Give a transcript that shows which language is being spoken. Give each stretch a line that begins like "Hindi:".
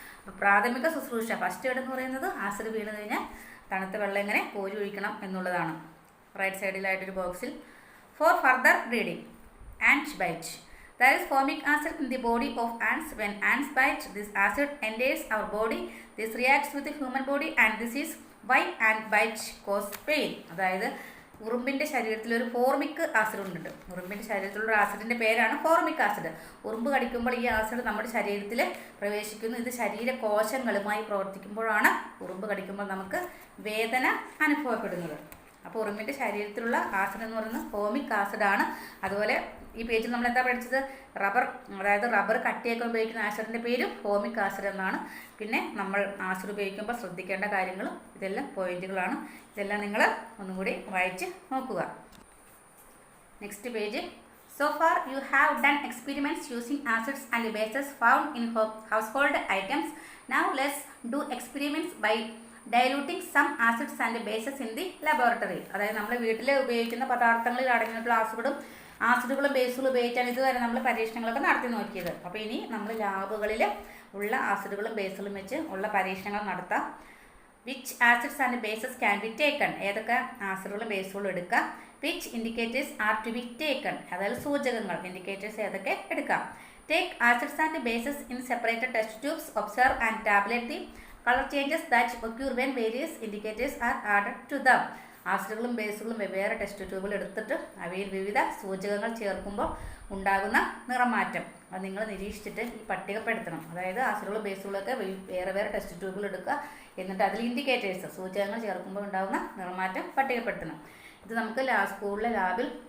Malayalam: അപ്പോൾ പ്രാഥമിക ശുശ്രൂഷ, ഫസ്റ്റ് എയ്ഡ് എന്ന് പറയുന്നത് ആസിഡ് വീണ് കഴിഞ്ഞാൽ തണുത്ത വെള്ളം എങ്ങനെ കോരി ഒഴിക്കണം എന്നുള്ളതാണ്. റൈറ്റ് സൈഡിലായിട്ടൊരു ബോക്സിൽ.
English: For further reading, ant bite. There is formic acid in the body of ants. When ants bite, this acid enters our body. This reacts with the human body and this is why ant bite cause pain.
Malayalam: അതായത് ഉറുമ്പിൻ്റെ ശരീരത്തിലൊരു formic acid ഉണ്ട്. ഉറുമ്പിൻ്റെ ശരീരത്തിലുള്ള ആസിഡിൻ്റെ പേരാണ് formic acid. ഉറുമ്പ് കടിക്കുമ്പോൾ ഈ acid നമ്മുടെ ശരീരത്തിൽ പ്രവേശിക്കുന്നു. ഇത് ശരീരകോശങ്ങളുമായി പ്രവർത്തിക്കുമ്പോഴാണ് ഉറുമ്പ് കടിക്കുമ്പോൾ നമുക്ക് വേദന അനുഭവപ്പെടുന്നത്. അപ്പോൾ ഉറുമ്പിൻ്റെ ശരീരത്തിലുള്ള ആസിഡ് എന്ന് പറയുന്നത് ഫോമിക് ആസിഡാണ്. അതുപോലെ ഈ പേജിൽ നമ്മൾ എന്താ പഠിച്ചത്? റബ്ബർ കട്ടിയൊക്കെ ഉപയോഗിക്കുന്ന ആസിഡിൻ്റെ പേര് ഫോമിക് ആസിഡ് എന്നാണ്. പിന്നെ നമ്മൾ ആസിഡ് ഉപയോഗിക്കുമ്പോൾ ശ്രദ്ധിക്കേണ്ട കാര്യങ്ങളും ഇതെല്ലാം പോയിന്റുകളാണ്. ഇതെല്ലാം നിങ്ങൾ ഒന്നും കൂടി വായിച്ച് നോക്കുക.
English: Next page. So far you have done experiments using acids and bases found in household items. Now let's do experiments by diluting some acids and bases in the laboratory.
Malayalam: അതായത് നമ്മൾ വീട്ടിൽ ഉപയോഗിക്കുന്ന പദാർത്ഥങ്ങളിൽ അടങ്ങിയിട്ടുള്ള ആസിഡുകളും ബേസുകളും ഉപയോഗിച്ചാണ് ഇതുവരെ നമ്മൾ പരീക്ഷണങ്ങളൊക്കെ നടത്തി നോക്കിയത്. അപ്പോൾ ഇനി നമ്മൾ ലാബുകളിൽ ഉള്ള ആസിഡുകളും ബേസുകളും വെച്ച് ഉള്ള പരീക്ഷണങ്ങൾ നടത്താം.
English: Which acids and bases can be taken.
Malayalam: ഏതൊക്കെ ആസിഡുകളും ബേസുകളും എടുക്കാം.
English: Which indicators are to be taken.
Malayalam: അതായത് സൂചകങ്ങൾ, ഇൻഡിക്കേറ്റേഴ്സ് ഏതൊക്കെ എടുക്കാം.
English: Take acids and bases in separated test tubes. Observe and tabulate the color changes that occur when various indicators are added to them.
Malayalam: ആസിഡുകളും ബേസുകളും വെവ്വേറെ test ട്യൂബിൽ എടുത്തിട്ട് അവയിൽ വിവിധ സൂചകങ്ങൾ ചേർക്കുമ്പോൾ ഉണ്ടാകുന്ന നിറമാറ്റം അത് നിങ്ങൾ നിരീക്ഷിച്ചിട്ട് ഈ പട്ടികപ്പെടുത്തണം. അതായത് ആസിഡുകളും ബേസുകളൊക്കെ വേറെ ടെസ്റ്റ് ട്യൂബിൽ എടുക്കുക, എന്നിട്ട് അതിൽ ഇൻഡിക്കേറ്റേഴ്സ് സൂചകങ്ങൾ ചേർക്കുമ്പോൾ ഉണ്ടാകുന്ന നിറമാറ്റം പട്ടികപ്പെടുത്തണം. ഇത് നമുക്ക് സ്കൂളിലെ ലാബിൽ